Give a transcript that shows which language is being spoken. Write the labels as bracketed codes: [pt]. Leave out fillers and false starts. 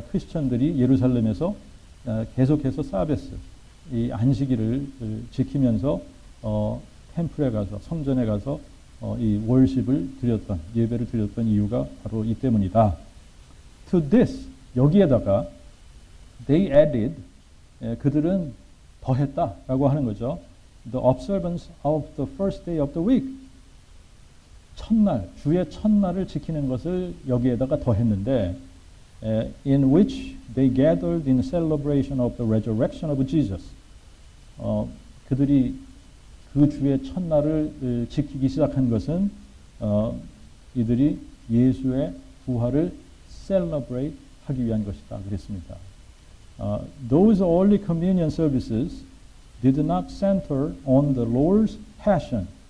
[ko] 크리스천들이 예루살렘에서 계속해서 사베스, 이 안식일을 지키면서 템플에 가서, 성전에 가서 이 월십을 드렸던, 예배를 드렸던 이유가 바로 이 때문이다. [en] To this, [ko] 여기에다가 [en] they added, [ko] 그들은 더했다라고 하는 거죠. [en] The observance of the first day of the week. [ko] 첫날, 주의 첫날을 지키는 것을 여기에다가 더했는데, [en] in which they gathered in celebration of the resurrection of Jesus. [ko] 그들이 그 주의 첫날을 지키기 시작한 것은 이들이 예수의 부활을 celebrate 하기 위한 것이다 그랬습니다. [en] Those early communion services did not center on the Lord's passion.